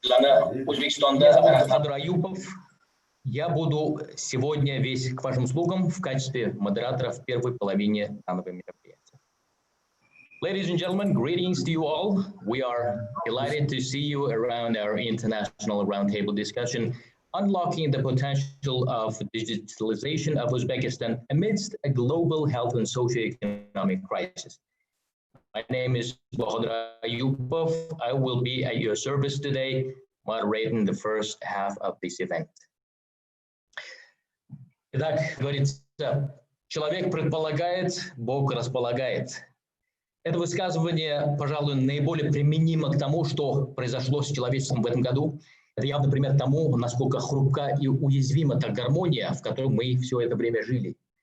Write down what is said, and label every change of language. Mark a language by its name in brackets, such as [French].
[Russian] Меня зовут Бахадир Аюпов. Я буду сегодня весь к вашим услугам в качестве модератора в первой половине данного мероприятия. [English] Ladies and gentlemen, greetings to you all. We are delighted to see you around our international roundtable discussion, unlocking the potential of digitalization of Uzbekistan amidst a global health and socio-economic crisis. My name is Bahodir Ayupov. I will be at your service today, moderating the first half of this event. [Russian] Итак, говорится, человек предполагает, Бог располагает. Это высказывание, пожалуй, наиболее применимо к тому, что произошло с человечеством в этом году. Это явный пример тому, насколько хрупка и уязвима та гармония, в которой мы все это время жили.